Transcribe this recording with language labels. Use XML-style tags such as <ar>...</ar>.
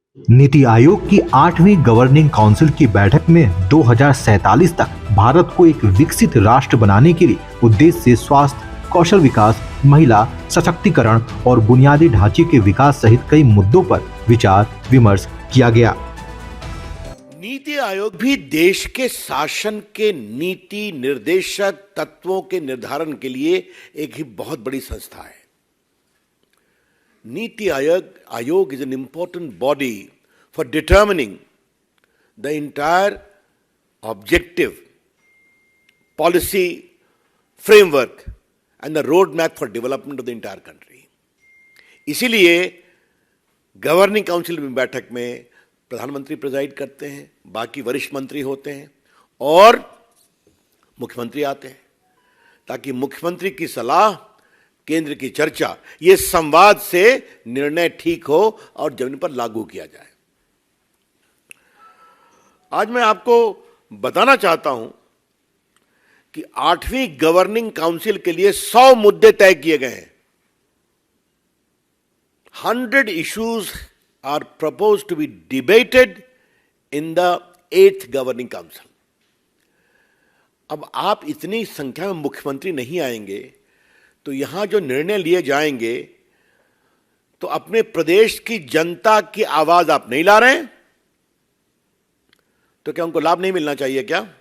<hi>नीति आयोग की 8वीं governing council की बैठक में 2047 तक भारत को एक विकसित राष्ट्र बनाने के लिए उद्देश्य से स्वास्थ्य, कौशल विकास, महिला सशक्तिकरण और बुनियादी ढांचे के विकास सहित कई मुद्दों पर विचार विमर्श किया गया। नीति आयोग भी देश के शासन के नीति निर्देशक तत्वों के निर्धारण के लिए एक ही बहुत बड़ी संस्था है।</hi> <en>NITI Aayog is an important body for determining the entire objective, policy, framework and the roadmap for development of the entire country.</en> <hi>इसीलिए गवर्निंग काउंसिल में बैठक में प्रधानमंत्री प्रेजाइड करते हैं, बाकी वरिष्ठ मंत्री होते हैं और मुख्यमंत्री आते हैं, ताकि मुख्यमंत्री की सलाह, केंद्र की चर्चा, ये संवाद से निर्णय ठीक हो और जमीन पर लागू किया जाए। आज मैं आपको बताना चाहता हूं कि 8वीं गवर्निंग काउंसिल के लिए 100 मुद्दे तय किए गए हैं।</hi> <en>100 issues are proposed to be debated in the 8th governing council.</en> <hi>अब आप इतनी संख्या में मुख्यमंत्री नहीं आएंगे तो यहां जो निर्णय लिए जाएंगे तो अपने प्रदेश की जनता की आवाज आप नहीं ला रहे हैं, तो क्या उनको लाभ नहीं मिलना चाहिए क्या?</hi>